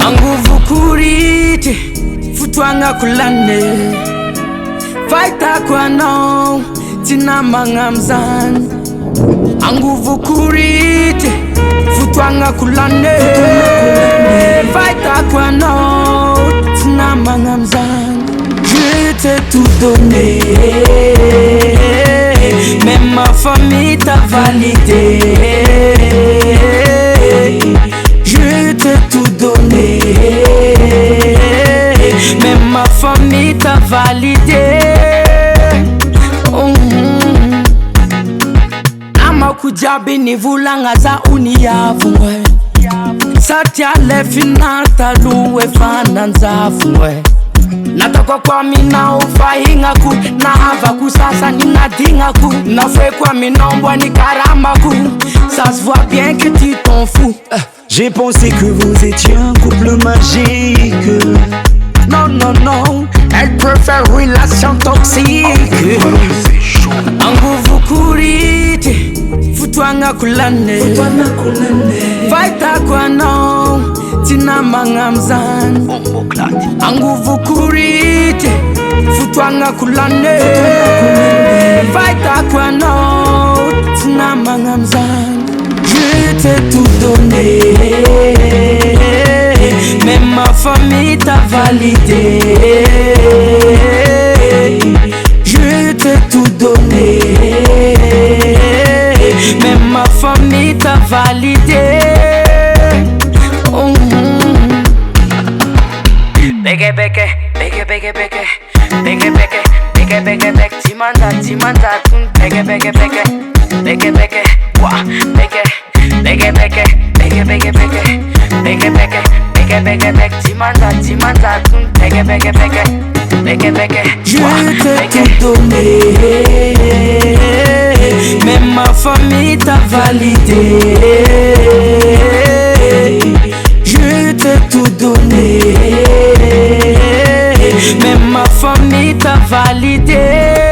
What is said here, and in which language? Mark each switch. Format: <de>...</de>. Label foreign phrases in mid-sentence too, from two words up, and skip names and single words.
<mg>Angovoko ritry fotoagnako lane Fahitako anao tsy namagna amizany Angovoko ritry fotoagnako lane Fahitako anao tsy namagna amizany</mg> <fr>Je t'ai tout donné Même ma famille t'a validé Je t'ai tout donné Même ma famille t'a validé</fr> <mg>Namako jiaby nivolagna za uniavogna Satria le finatalo efa nanjavogna Natako kwa minao fahignako Nahavako sasany nadignako Nafoeko aminao mboany karamako</mg> <fr>Ça se voit bien que tu t'en fous J'ai pensé que vous étiez un couple magique Non, non, non Elle préfère relation toxique</fr> <mg>Angovoko ritry fotoagnako lane Fahitako anao tsy namagna amizany Angovoko ritry fotoagnako lane Fahitako anao tsy namagna amizany</mg> <fr>Je t'ai tout donné Même ma famille t'a validé Je t'ai tout donné Même ma famille t'a validé Beke beke, beke beke beke Beke beke, beke beke beke Timanda, timanda, beke beke beke Beke beke, wah, beke Beke beke, beke beke beke Beke beke, beke beke beke Timanda, timanda, beke beke beke Beke beke, wah, beke Je t'ai tout donné Même ma famille t'a validé Je t'ai tout donné Même ma famille t'a validé</fr>